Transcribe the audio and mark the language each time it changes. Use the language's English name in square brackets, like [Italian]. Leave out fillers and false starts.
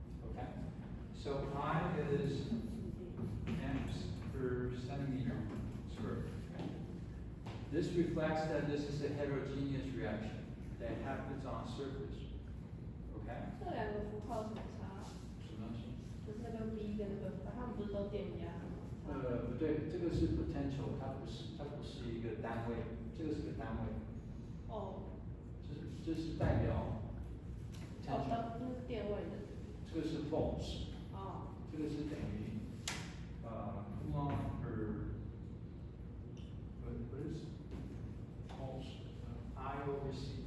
[English] Okay? So I is amps per centimeter squared. Okay? This reflects that this is a heterogeneous reaction that happens on surface. Okay? [Chinese] 这两个符号什么差？什么东西？就是那个 V 跟那个，它们不是都电压吗？不对，这个是 potential，它不是一个单位，这个是个单位。哦。这是代表 potential。那是电位的。这个是 volts。哦。这个是等于 [English] coulomb per what is volts I over C.